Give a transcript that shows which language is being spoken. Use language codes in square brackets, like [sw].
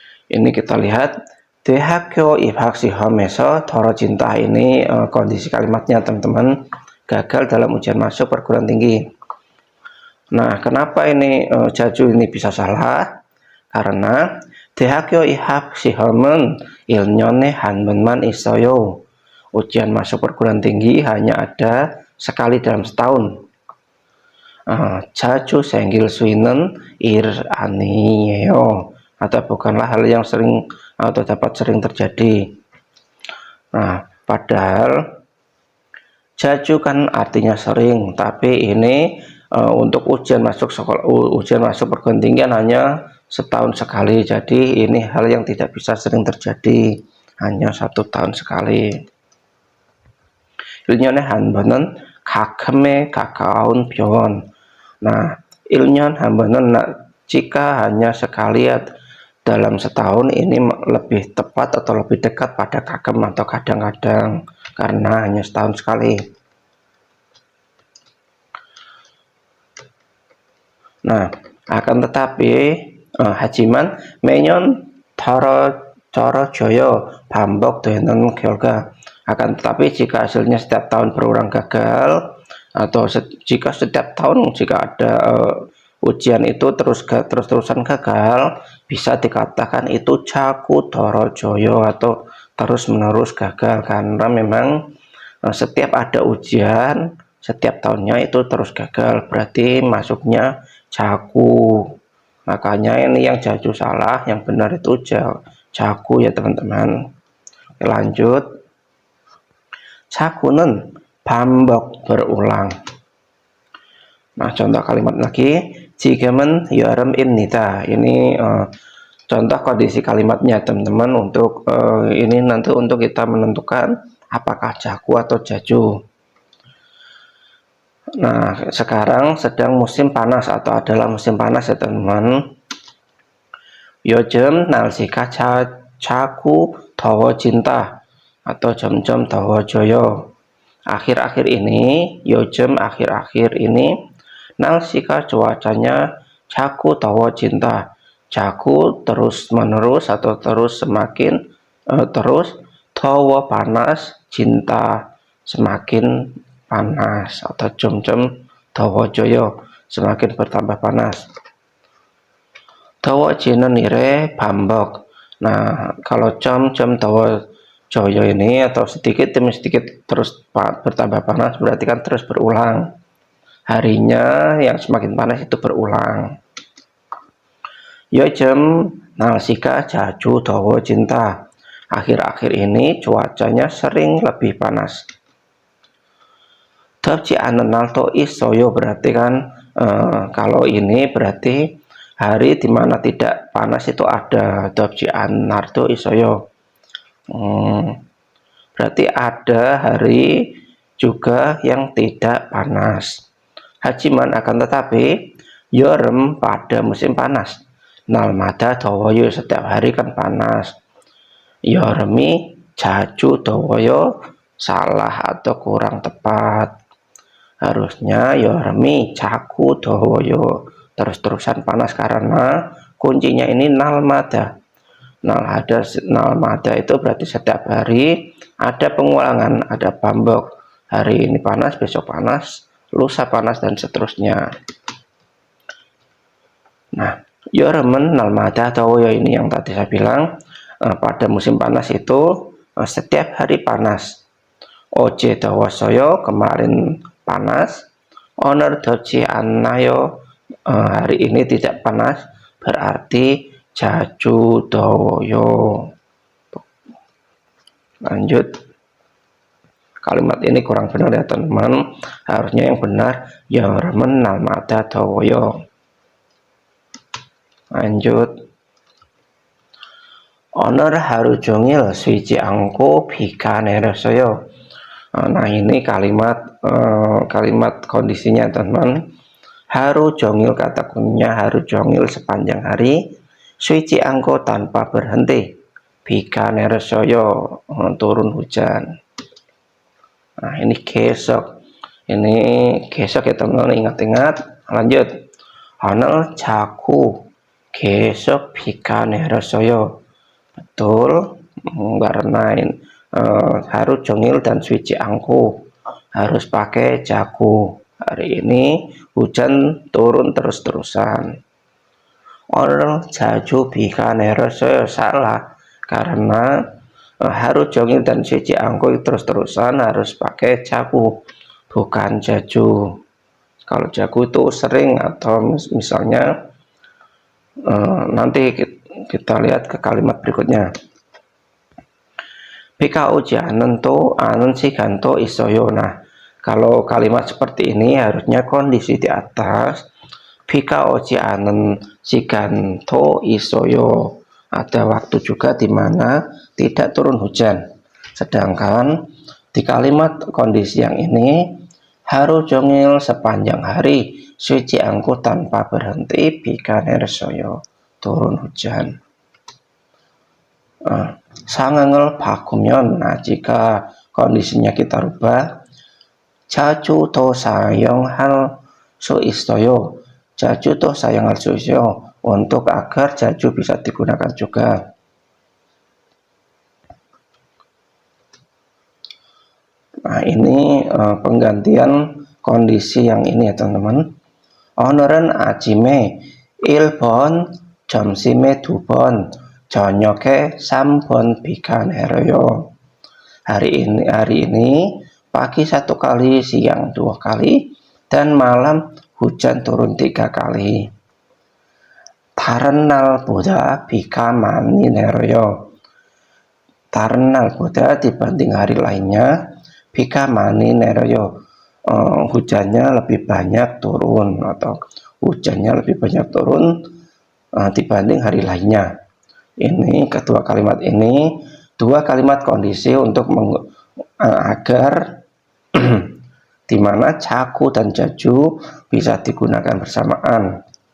[id] Ini kita lihat [ko] 대학교 입학 시험에서 떨어진다. [id] Ini kondisi kalimatnya teman-teman. gagal dalam ujian masuk perguruan tinggi. Nah, kenapa ini Jaju ini bisa salah? [ko] Karena 대학교 입학 시험은 1년에 한 번만 있어요. [id] Ujian masuk perguruan tinggi hanya ada sekali dalam setahun. [ko] 자주 생길 수 있는 일 아니에요. [id] Atau bukanlah hal yang sering atau dapat sering terjadi. Nah, padahal jaju kan artinya sering, tapi ini untuk ujian masuk sekolah, ujian masuk perguruan tinggi hanya setahun sekali. Jadi ini hal yang tidak bisa sering terjadi, hanya 1 tahun sekali. [ko] 일년에 한 번은 가끔에 가까운 병원. [id] Nah, [ko] 1년 한 번은 [id] jika hanya sekali dalam setahun ini lebih tepat atau lebih dekat pada kagem atau kadang-kadang, karena hanya setahun sekali. Nah, akan tetapi [ko] 하지만 매년 떨어져요. 반복되는 결과. [id] Akan tetapi jika hasilnya setiap tahun berulang gagal, atau jika setiap tahun jika ada ujian itu terus-terusan gagal, bisa dikatakan itu [ko] 자꾸 떨어져요 [id] atau terus-menerus gagal, karena memang setiap ada ujian setiap tahunnya itu terus gagal, berarti masuknya jaku. Makanya ini yang jaju salah, yang benar itu jaku ya teman-teman. Lanjut. [ko] 자꾸는 반복 berulang. [id] Nah, contoh kalimat lagi. [ko] 지금은 여름입니다. [id] Ini contoh kondisi kalimatnya teman-teman. Untuk ini nanti untuk kita menentukan apakah jaku atau jaju. Nah, sekarang sedang musim panas atau adalah musim panas ya teman-teman. [ko] 요즘 날씨가 자꾸 더워진다 atau 점점 더워져요. [id] Akhir-akhir ini, 요즘 akhir-akhir ini, 날씨가 cuacanya [ko] 자꾸 더워진다. [id] 자꾸 terus-menerus atau terus semakin terus, 더워 panas, cinta semakin panas atau [ko] 점점 더워져요. [id] Semakin bertambah panas. [ko] 더워지는 일의 반복. [id] Nah, kalau [ko] 점점 더워져요 [id] ini atau sedikit demi sedikit terus bertambah panas, berarti kan terus berulang. Harinya yang semakin panas itu berulang. [ko] 요즘 날씨가 자주 더워진다. [id] Akhir-akhir ini cuacanya sering lebih panas. [ko] 덥지 않은 날도 있어요. [id] Berarti kan kalau ini berarti hari dimana tidak panas itu ada. [ko] 덥지 않은 날도 있어요. [id] Berarti ada hari juga yang tidak panas. 하지만 akan tetapi 여름 pada musim panas. [ko] 날마다 더워요. [id] Setiap hari kan panas. [ko] 여름이 자주 더워요. [id] Salah atau kurang tepat. [ko] Harusnya 여름이 자꾸 더워요. [id] Terus-terusan panas, karena kuncinya ini 날마다. 날마다 itu berarti setiap hari ada pengulangan, ada 반복. Hari ini panas, besok panas, lusa panas, dan seterusnya. Nah, [ko] 여름은 날마다 더워요 [id] ini yang tadi saya bilang, pada musim panas itu setiap hari panas. [ko] 어제 더웠어요. [id] Kemarin panas. [ko] 오늘 덥지 않나요? [id] Hari ini tidak panas. [ko] Berarti 자주 더워요. [id] Lanjut. Kalimat ini kurang benar ya teman-teman. Harusnya yang benar [ko] 여름은 날마다 더워요. [id] Lanjut. [ko] 오늘 하루 종일 쉬지 않고 비가 내렸어요. [id] Nah, ini kalimat kondisinya teman-teman. Haru jongil, kata kuncinya haru jongil, sepanjang hari. [ko] 쉬지 않고 [id] tanpa berhenti. [ko] 비가 내렸어요, [id] turun hujan. Nah, ini besok. Ini besok ya teman-teman, ingat-ingat. Lanjut. [ko] 오늘 자꾸 계속 비가 내렸어요. [id] Betul, karena haru jongil dan suci angku. harus pakai jaku. Hari ini hujan turun terus-terusan. [ko] 오늘 자주 비가 내렸어요. [id] salah karena haru 종일 dan [ko] 쉬지 않고 [id] terus-terusan harus pakai jaku, bukan jaju. Kalau jagu itu sering atau misalnya nanti kita lihat ke kalimat berikutnya. [ko] 비가 오지 않은 시간도 있어요. [id] Nah, kalau kalimat seperti ini harusnya kondisi di atas [ko] 비가 오지 않은 시간도 있어요. [id] Ada waktu juga di mana tidak turun hujan. Sedangkan di kalimat kondisi yang ini haru 종일 sepanjang hari [ko] 쉬지 않고 [id] tanpa berhenti [ko] 비가 내렸어요. [id] turun hujan. [ko] 상황을 바꾸면, [id] nah jika kondisinya kita rubah, [ko] 자주 더 사용할 수 있어요. 자주 더 사용할 수 있어요. [id] untuk agar 자주 bisa digunakan juga. Nah, ini penggantian kondisi yang ini ya teman-teman. [ko] 오늘은 아침에 1번, 점심에 2번, 저녁에 3번 비가 내려요. [id] Hari ini pagi 1 kali, siang 2 kali, dan malam hujan turun 3 kali. [ko] 다른 날보다 비가 많이 내려요. 다른 날보다 [id] dibanding hari lainnya, [ko] 비가 많이 내려요. [id] Hujannya lebih banyak turun atau hujannya lebih banyak turun dibanding hari lainnya. Ini kedua kalimat ini dua kalimat kondisi untuk agar di mana jaku dan jaju bisa digunakan bersamaan.